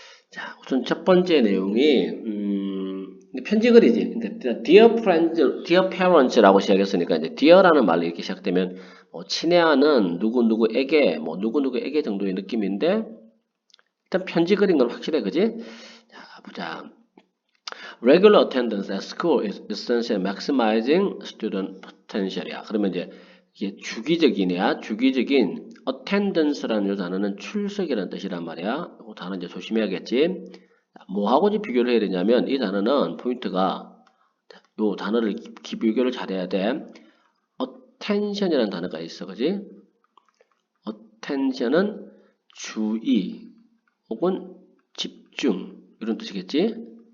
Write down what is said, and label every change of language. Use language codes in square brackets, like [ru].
[ko] 자, 우선 첫 번째 내용이 편지글이지. 근데 [en] dear friends, dear parents [ko] 라고 시작했으니까 이제 dear라는 말로 이렇게 시작되면 친애하는 누구누구에게 누구누구에게 정도의 느낌인데 일단 편지글인 건 확실해, 그지? 자, 보자. [en] Regular attendance at school is essential maximizing student potential이야. [ko] 그러면 이제 이게 주기적인 attendance라는 이 단어는 출석이라는 뜻이란 말이야. 이 단어 이제 조심해야겠지. 뭐하고 비교를 해야 되냐면 이 단어는 포인트가 이 단어를 비교를 잘해야 돼. attention이라는 단어가 있어, 그지? attention은 주의 혹은 집중 이런 뜻이겠지?